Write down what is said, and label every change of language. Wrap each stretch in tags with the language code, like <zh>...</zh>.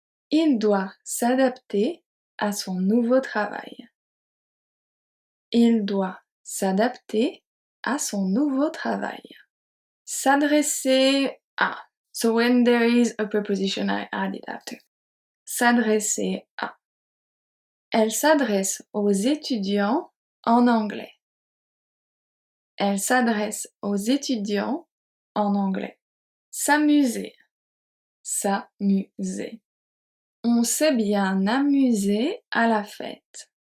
<fr>Il doit s'adapter à son nouveau travail. Il doit s'adapter à son nouveau travail. S'adresser à.</fr> <en>So when there is a preposition, I add it after.</en> <fr>S'adresser à. Elle s'adresse aux étudiants en anglais. Elle s'adresse aux étudiants en anglais. S'amuser. S'amuser. On s'est bien amusé à la fête.</fr>